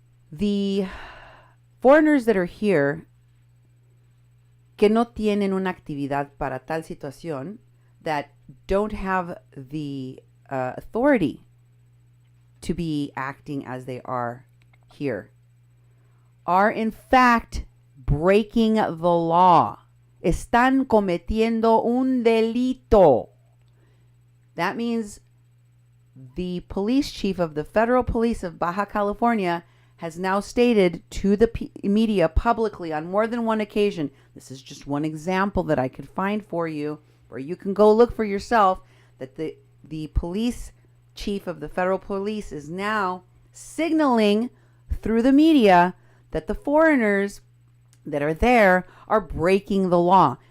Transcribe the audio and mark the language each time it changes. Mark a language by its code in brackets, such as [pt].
[en] the foreigners that are here, [es] que no tienen una actividad para tal situación, [en] that don't have the authority to be acting as they are here, are in fact breaking the law. [es] Están cometiendo un delito. [en] That means the police chief of the Federal Police of Baja California has now stated to the media publicly on more than one occasion, this is just one example that I could find for you, where you can go look for yourself, that the police chief of the Federal Police is now signaling through the media that the foreigners that are there are breaking the law.